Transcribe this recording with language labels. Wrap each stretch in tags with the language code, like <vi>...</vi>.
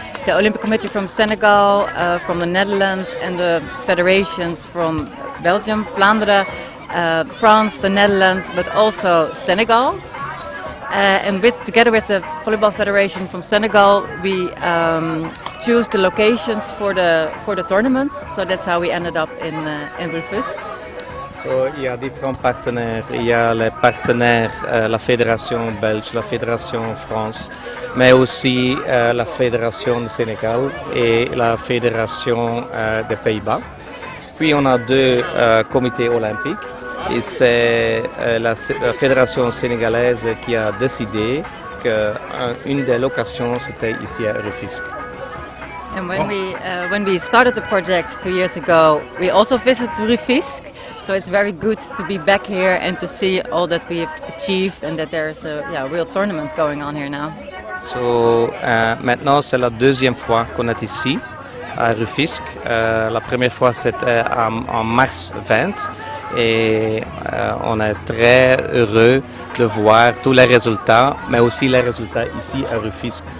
<en>The Olympic Committee from Senegal, from the Netherlands, and the federations from Belgium, Flanders, France, the Netherlands, but also Senegal. And together with the Volleyball Federation from Senegal, we choose the locations for the tournaments. So that's how we ended up in Rufisque.</en> <fr>So, il y a différents partenaires. Il y a les partenaires, la Fédération belge, la Fédération France, mais aussi la Fédération du Sénégal et la Fédération des Pays-Bas. Puis on a 2 comités olympiques. Et c'est la fédération sénégalaise qui a décidé qu'une des locations c'était ici à Rufisque.</fr> <en>And when we started the project 2 years ago, we also visited Rufisque. So it's very good to be back here and to see all that we've achieved and that there's a real tournament going on here now.</en> <fr>So maintenant c'est la 2e fois qu'on est ici à Rufisque. La première fois c'était en mars 20. Et on est très heureux de voir tous les résultats, mais aussi les résultats ici à Rufisque.</fr>